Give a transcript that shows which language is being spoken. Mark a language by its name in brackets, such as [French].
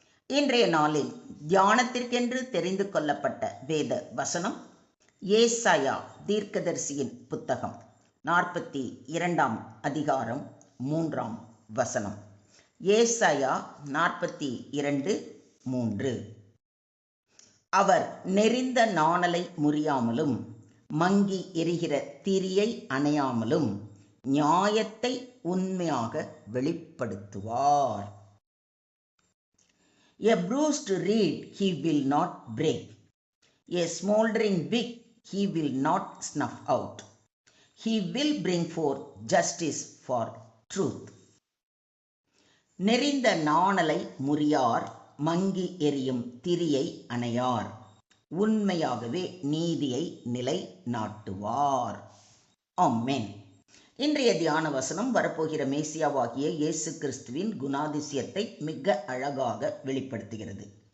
[Tamil] இன்றைய நாளில் தியானத்திற்கென்று தெரிந்து கொள்ளப்பட்ட வேத வசனம் ஏசாயா தீர்க்கதரிசியின் புத்தகம் 42 அதிகாரம் 3 ஏசாயா 42:3. அவர் நெரிந்த நாணலை முறியாமலும் மங்கி எரிகிற திரியை அணையாமலும் நியாயத்தை உண்மையாக வெளிப்படுத்துவார். [English] A bruised reed he will not break, a smoldering wick he will not snuff out. He will bring forth justice for truth. [Tamil] நெரிந்த நாணலை முறியார், மங்கி எரியும் திரியை அணையார், உண்மையாகவே நீதியை நிலை நாட்டுவார். ஆமென். இன்றைய தியான வசனம் வரப்போகிற மேசியாவாகிய இயேசு கிறிஸ்துவின் குணாதிசயத்தை மிக அழகாக வெளிப்படுத்துகிறது.